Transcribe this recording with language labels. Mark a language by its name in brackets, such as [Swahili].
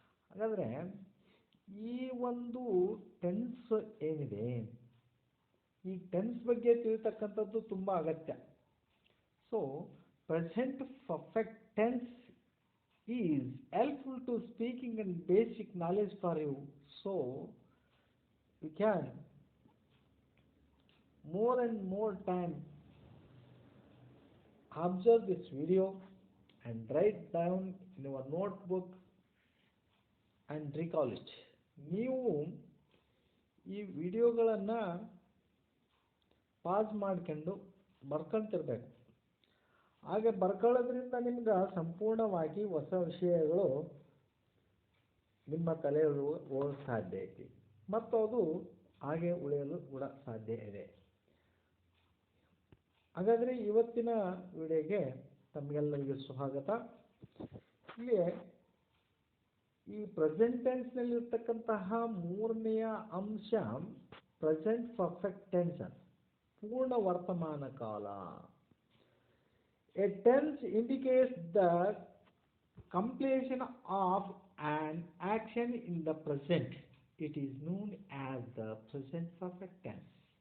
[Kannada] ಹಾಗಾದರೆ ಈ ಒಂದು ಟೆನ್ಸ್ ಏನಿದೆ, ಈ ಟೆನ್ಸ್ ಬಗ್ಗೆ ತಿಳಿತಕ್ಕಂಥದ್ದು ತುಂಬ ಅಗತ್ಯ. [English] So present perfect tense is helpful to speaking and basic knowledge for you. So you can more and more time observe this video and write down in your notebook and recall it. [Kannada] ನೀವು ಈ ವಿಡಿಯೋಗಳನ್ನು pass ಮಾಡ್ಕೊಂಡು ಬರ್ಕೊಳ್ತಿರ್ಬೇಕು. ಹಾಗೆ ಬರ್ಕೊಳ್ಳೋದ್ರಿಂದ ನಿಮ್ಗೆ ಸಂಪೂರ್ಣವಾಗಿ ಹೊಸ ವಿಷಯಗಳು ನಿಮ್ಮ ತಲೆಯಲ್ಲಿ ಹೋಗಕ್ಕೆ ಸಾಧ್ಯ ಐತಿ ಮತ್ತು ಅದು ಹಾಗೆ ಉಳಿಯಲು ಕೂಡ ಸಾಧ್ಯ ಇದೆ. ಹಾಗಾದರೆ ಇವತ್ತಿನ ವಿಡಿಯೋಗೆ ತಮಗೆಲ್ಲರಿಗೂ ಸ್ವಾಗತ. ಇಲ್ಲಿ ಈ ಪ್ರೆಸೆಂಟ್ ಟೆನ್ಸ್ನಲ್ಲಿರ್ತಕ್ಕಂತಹ ಮೂರನೆಯ ಅಂಶ ಪ್ರೆಸೆಂಟ್ ಪರ್ಫೆಕ್ಟ್ ಟೆನ್ಸ್, ಪೂರ್ಣ ವರ್ತಮಾನ ಕಾಲ. [English] A tense indicates the completion of an action in the present. It is known as the present perfect tense.